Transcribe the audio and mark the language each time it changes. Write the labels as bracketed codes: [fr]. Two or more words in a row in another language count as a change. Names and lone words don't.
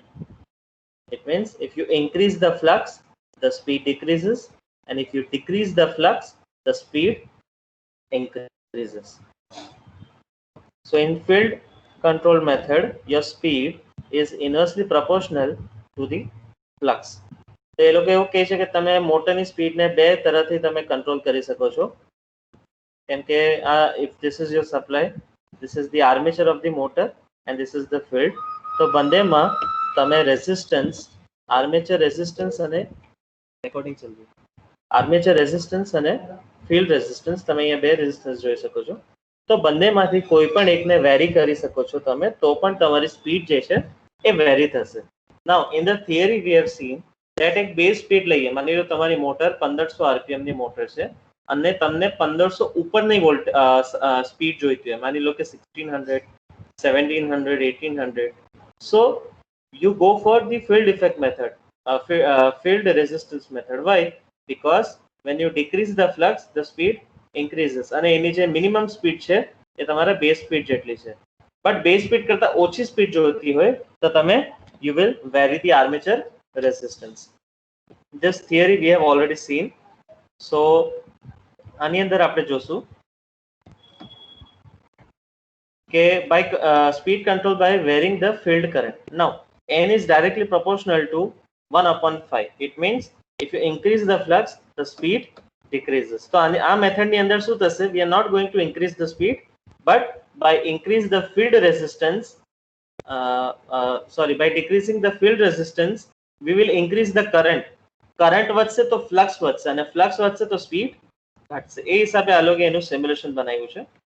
[en] It means if you increase the flux, the speed decreases, and if you decrease the flux, the speed increases. So in field control method, your speed is inversely proportional to the flux. [gu] તો એ લોકો એવું કહે છે કે તમે મોટરની સ્પીડને બે તરફથી તમે કંટ્રોલ કરી શકો છો. કેમ કે [en] if this is your supply, this is the armature of the motor and this is the field. [gu] તો બંનેમાં તમે રેઝિસ્ટન્સ, [en] armature resistance [gu] અને રેકોર્ડિંગ ચાલુ, [en] armature resistance [gu] અને [en] field resistance [gu] તમે અહીંયા બે રેઝિસ્ટન્સ જોઈ શકો છો. તો બંનેમાંથી કોઈ પણ એકને વેરી કરી શકો છો તમે, તો પણ તમારી સ્પીડ જે છે એ વેરી થશે. [en] now in the theory we have seen that [gu] એક [en] base speed [gu] લઈએ, માની લો તમારી મોટર 1500 આરપીએમ ની મોટર છે અને તમને 1500 ઉપરની વોલ્ટ સ્પીડ જોઈતી હોય, માની લો કે 1600, 1700, 1800. [en] સો you go for the field effect method, field resistance method. Why? Because when you decrease the flux, the speed increases [gu] અને એની જે મિનિમમ સ્પીડ છે એ તમારા [en] base speed [gu] જેટલી છે. [en] but base speed [gu] કરતા ઓછી સ્પીડ જોઈતી હોય તો તમે [en] you will vary the armature resistance. This theory we have already seen. So [gu] આની અંદર આપણે જોશું કે [en] by speed control by varying the field current. Now n is directly proportional to 1/5. It means if you increase the flux, the speed decreases. [gu] So આ મેથડ ની અંદર શું થશે? [en] We are not going to increase the speed, but by increase the field resistance, by decreasing the field resistance, we will increase the current. [gu] કરંટ વધશે તો ફ્લક્સ વધશે અને ફ્લક્સ વધશે તો સ્પીડ ઘટશે. એ હિસાબે આ લોકોએ એનું સિમ્યુલેશન બનાવ્યું છે.